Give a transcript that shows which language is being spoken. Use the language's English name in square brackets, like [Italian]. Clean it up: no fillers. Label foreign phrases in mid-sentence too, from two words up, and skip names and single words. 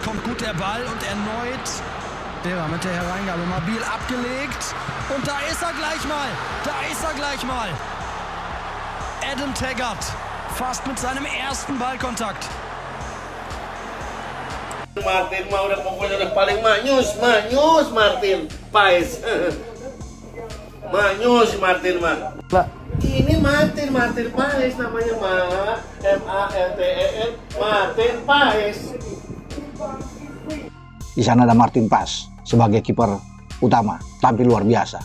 [German] Kommt gut der Ball und erneut Bera mit der Hereingabe. Mobil abgelegt. Und da ist er gleich mal. Adam Taggart. Fast mit seinem ersten Ballkontakt. [Sundanese] Martin mah udah paling manyus Martin Paes. Manyus Martin mah. Ini Martin Paes namanya mah. MARTIN Martin Paes. [Indonesian] Di sana ada Martin Paes sebagai kiper utama, tampil luar biasa.